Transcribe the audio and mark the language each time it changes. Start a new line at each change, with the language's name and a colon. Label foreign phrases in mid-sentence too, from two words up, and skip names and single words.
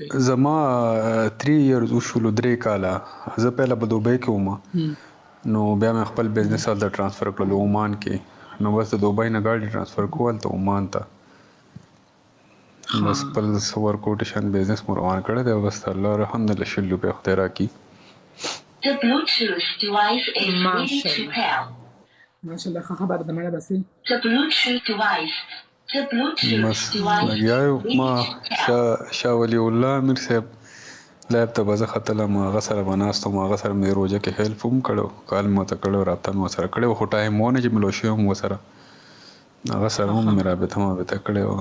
Pashto: زما 3 years وشولو، 3 کاله. زه پهله په دوبۍ کې وم، نو بیا مې خپل بزنس هلته ټرانسفر کړلو عمان کې. نو بس د دوبۍ نه ګاډي ټرانسفر کړو هلته عمان ته. بس خپل
English: work quotation business
Pashto: مو روان کړی دی. بس
Arabic: الله الحمدلله
Pashto: شل روپۍ خدای راکړي.
English: The Bluetooth device is ready to pair.
Pashto: ماشاءالله ښه خبر ده مړه بسې.
English: The Bluetooth device
Pashto: بس لګیا یو. ما شاه ولی الله امیر صاحب لایب ته به زه ختلم، هغه سره به ناست وم. هغه سره مې روژه کې هیلپ هم کړی، کال مې ورته کړی، رابطه مې ورسره کړې وه. خو ټایم ونه چې ملو شوی یم ورسره. هغه سره هم مې رابطه کړې وه.